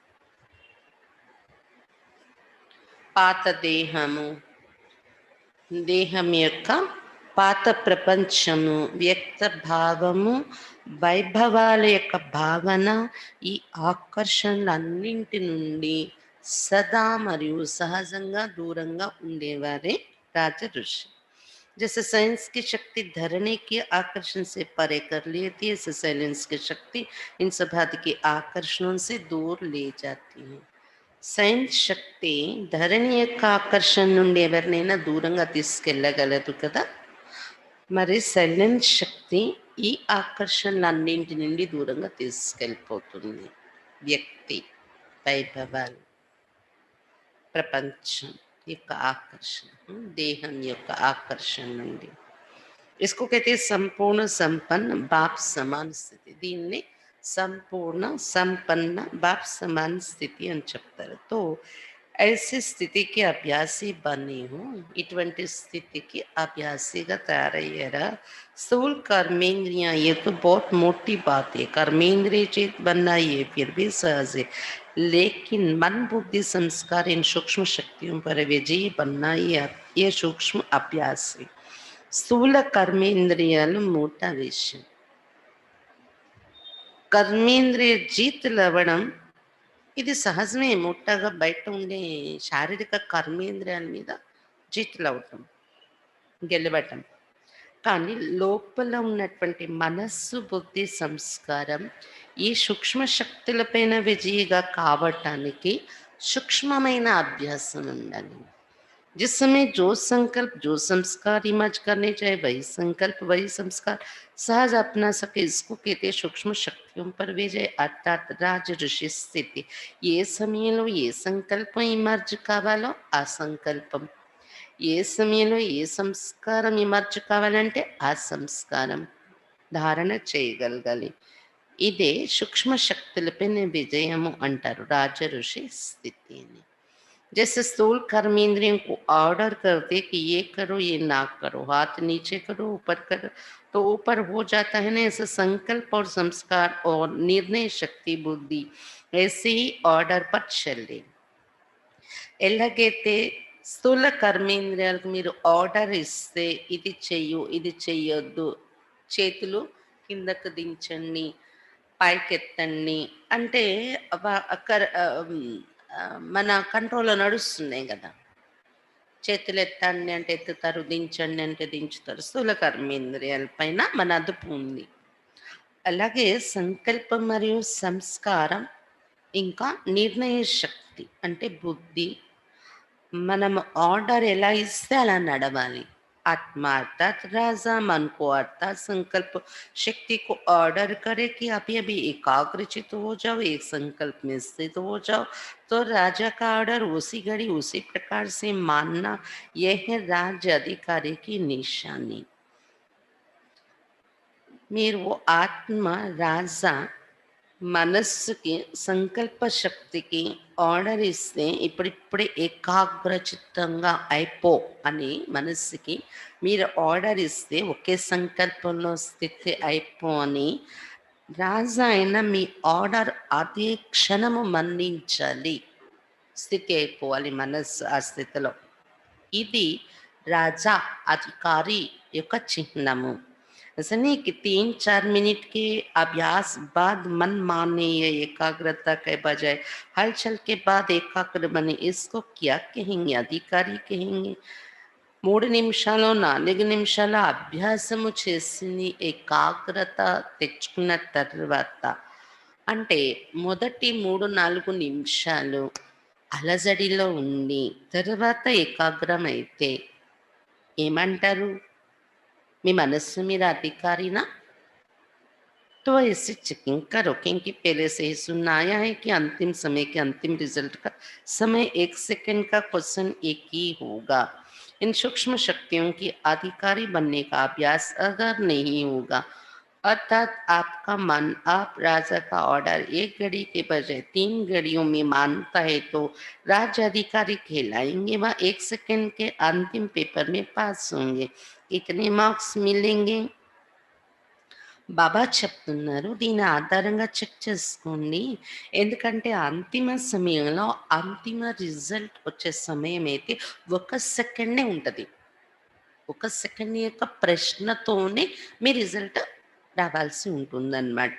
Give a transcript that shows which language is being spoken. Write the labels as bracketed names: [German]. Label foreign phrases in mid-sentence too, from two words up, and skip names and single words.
[Telugu] పాత దేహము, దేహం యొక్క పాత ప్రపంచము, వ్యక్త భావము, వైభవాల యొక్క భావన, ఈ ఆకర్షణలన్నింటి నుండి సదా మరియు సహజంగా దూరంగా ఉండేవారే రాజ ఋషి. [Hindi] जैसे साइंस की शक्ति धरने की आकर्षण से परे कर लेती है, ऐसे साइलेंस की शक्ति इन सभाति के आकर्षणों से दूर ले जाती है. [Telugu] సైన్స్ శక్తి ధరణి యొక్క ఆకర్షణ నుండి ఎవరినైనా దూరంగా తీసుకెళ్ళగలదు కదా. మరి సైలెన్స్ శక్తి ఈ ఆకర్షణలన్నింటి నుండి దూరంగా తీసుకెళ్ళిపోతుంది. వ్యక్తి, వైభవాలు, ప్రపంచం యొక్క ఆకర్షణ, దేహం యొక్క ఆకర్షణ నుండి. [Hindi] इसको कहते हैं संपूर्ण संपन्न बाप समान స్థితి. [Telugu] దీన్ని సంపూర్ణ సంపన్న [Hindi] बाप समान [Telugu] స్థితి అని చెప్తారు. [Hindi] तो ऐसी स्थिति की अभ्यासी बनी हूँ. [Telugu] ఇటువంటి స్థితికి అభ్యాసిగా తయారయ్యారా. [Hindi] स्थूल कर्मेंद्रियां ये तो बहुत मोटी बात है. कर्मेंद्रिय चेत बनना ये फिर भी सहज है, लेकिन मन बुद्धि संस्कार इन सूक्ष्म शक्तियों पर विजयी बनना ये सूक्ष्म अभ्यास है. [Telugu] స్థూల కర్మేంద్రియాలు మూట విషయం. కర్మేంద్రియ జీతులు అవ్వడం ఇది సహజమే. ముట్టగా బయట ఉండే శారీరక కర్మేంద్రియాల మీద జీతులు అవటం, గెలవటం. కానీ లోపల ఉన్నటువంటి మనస్సు, బుద్ధి, సంస్కారం ఈ సూక్ష్మ శక్తులపైన విజయిగా కావటానికి సూక్ష్మమైన అభ్యాసం ఉండాలి. [Hindi] जिस समय जो संकल्प जो संस्कार इमर्ज करने चाहे वही संकल्प वही संस्कार सहज अपना सके, इसको कहते सूक्ष्म शक्तियों पर विजय अर्थात राज ऋषि स्थिति. [Telugu] ये సమయంలో ఏ సంకల్పం ఇమర్జ్ కావాలో ఆ సంకల్పం, ఏ సమయంలో ఏ సంస్కారం ఇమర్జ్ కావాలంటే ఆ సంస్కారం ధారణ చేయగలగాలి. ఇదే సూక్ష్మ శక్తులపైన విజయము అంటారు రాజ ఋషి స్థితిని. [Hindi] जैसे स्थूल कर्मेंद्रियों को ऑर्डर करते कि ये करो ये ना करो, हाथ नीचे करो ऊपर करो तो ऊपर हो जाता है ना. ऐसे संकल्प और संस्कार और निर्णय शक्ति बुद्धि ऐसे ही ऑर्डर पर चले. [Telugu] ఎలాగైతే స్థూల కర్మేంద్రియాలకు మీరు ఆర్డర్ ఇస్తే ఇది చెయ్యు ఇది చెయ్యొద్దు, చేతులు కిందకు దించండి, పైకెత్తండి అంటే మన కంట్రోల్లో నడుస్తున్నాయి కదా. చేతులు ఎత్తండి అంటే ఎత్తుతారు, దించండి అంటే దించుతారు. స్థూల కర్మేంద్రియాల పైన మన అదుపు ఉంది. అలాగే సంకల్పం మరియు సంస్కారం ఇంకా నిర్ణయ శక్తి అంటే బుద్ధి, మనం ఆర్డర్ ఎలా ఇస్తే అలా నడవాలి. [Hindi] आत्मा अर्थात राजा मन को अर्थात संकल्प शक्ति को ऑर्डर करे कि अभी अभी एकाग्रचित हो जाओ, एक संकल्प में स्थित हो जाओ. तो राजा का ऑर्डर उसी घड़ी उसी प्रकार से मानना यह है राज्य अधिकारी की निशानी. [Telugu] మీరు ఆత్మ రాజా మనస్సుకి సంకల్ప శక్తికి ఆర్డర్ ఇస్తే ఇప్పుడిప్పుడే ఏకాగ్రచిత్తంగా అయిపో అని మనస్సుకి మీరు ఆర్డర్ ఇస్తే ఒకే సంకల్పంలో స్థితి అయిపో అని రాజా అయిన మీ ఆర్డర్ అదే క్షణము మన్నించాలి, స్థితి అయిపోవాలి మనస్సు ఆ స్థితిలో. ఇది రాజా అధికారి యొక్క చిహ్నము. [Hindi] ऐसा नहीं कि 3-4 मिनट के अभ्यास बाद मन माने या एकाग्रता के बजाय हलचल के बाद एकाग्र बने, इसको क्या कहेंगे? अधिकारी कहेंगे. [Telugu] 3 నిమిషాలు 4 నిమిషాల అభ్యాసము చేసింది ఏకాగ్రత తెచ్చుకున్న తర్వాత అంటే మొదటి 3-4 నిమిషాలు అలజడిలో ఉండి తర్వాత ఏకాగ్రం అయితే ఏమంటారు? మీ మనస్సు మీద अधिकारीना? [Hindi] तो ऐसे चेकिंग करो क्योंकि पहले से ही सुनना आया है कि अंतिम समय के अंतिम रिजल्ट का समय 1 सेकंड का क्वेश्चन एक ही होगा। इन सूक्ष्म शक्तियों की अधिकारी बनने का अभ्यास अगर नहीं होगा, अर्थात आपका मन आप राजा का ऑर्डर 1 घड़ी के बजाय 3 घड़ियों में मानता है तो राज्य अधिकारी कहलाएंगे। वह 1 सेकंड के अंतिम पेपर में पास होंगे। कितने मार्क्स मिलेंगे? [Telugu] బాబా చెప్తున్నారు, దీని ఆధారంగా చెక్ చేసుకోండి. ఎందుకంటే అంతిమ సమయంలో అంతిమ రిజల్ట్ వచ్చే సమయం అయితే 1 సెకండే ఉంటది. 1 సెకండ్ యొక్క ప్రశ్నతోనే మీ రిజల్ట్ రావాల్సి ఉంటుందన్నమాట.